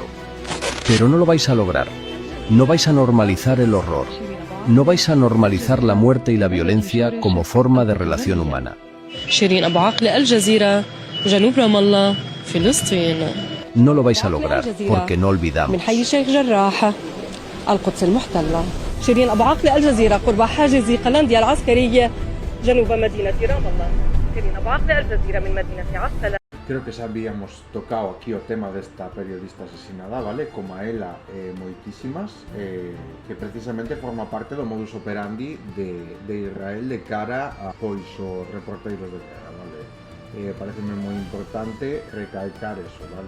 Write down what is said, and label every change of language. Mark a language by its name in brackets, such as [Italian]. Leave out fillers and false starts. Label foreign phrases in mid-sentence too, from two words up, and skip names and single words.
[Spanish] Pero no lo vais a lograr. No vais a normalizar el horror. No vais a normalizar la muerte y la violencia como forma de relación humana. No lo vais a lograr porque no olvidamos. [Arabic] القدس المحتلة. شيرين أبو عاقلة الجزيرة قرب حاجز قلنديا العسكرية جنوب مدينة رام الله. شيرين أبو عاقلة الجزيرة من مدينة عسقلة. [Galician] Creo que habíamos tocado aquí o tema desta periodista asesinada, vale? Como a ela moitísimas, que precisamente forma parte do [Latin] modus operandi [Galician] de Israel de cara a pois os reporteiros de guerra, vale? Pareceme moi importante recalcar eso, vale?